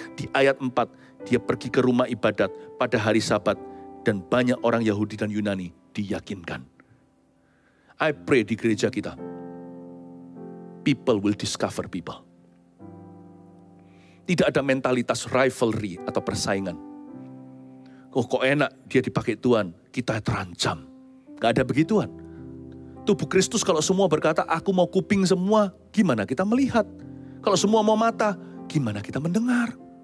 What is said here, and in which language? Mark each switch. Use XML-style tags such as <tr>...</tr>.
<id>Di ayat 4, dia pergi ke rumah ibadat pada hari Sabat. Dan banyak orang Yahudi dan Yunani diyakinkan.</id> <en>I pray</en> <id>di gereja kita,</id> <en>people will discover people.</en> <id>Tidak ada mentalitas rivalry atau persaingan. Oh kok enak dia dipakai Tuhan, kita terancam. Gak ada begituan. Tubuh Kristus kalau semua berkata, aku mau kuping semua, gimana kita melihat? Kalau semua mau mata, gimana kita mendengar?</id>